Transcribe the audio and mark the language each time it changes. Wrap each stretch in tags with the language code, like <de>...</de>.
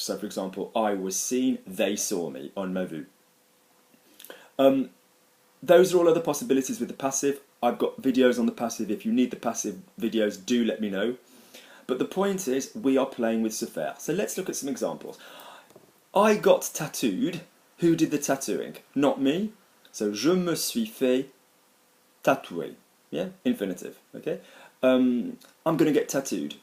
<en>So, for example, I was seen, they saw me,</en> <fr>on m'a vu.</fr> <en>Those are all other possibilities with the passive. I've got videos on the passive. If you need the passive videos, do let me know. But the point is, we are playing with se faire. So let's look at some examples. I got tattooed. Who did the tattooing? Not me.</en> <fr>So, je me suis fait tatouer.</fr> <en>Yeah, infinitive. Okay. I'm going to get tattooed.</en>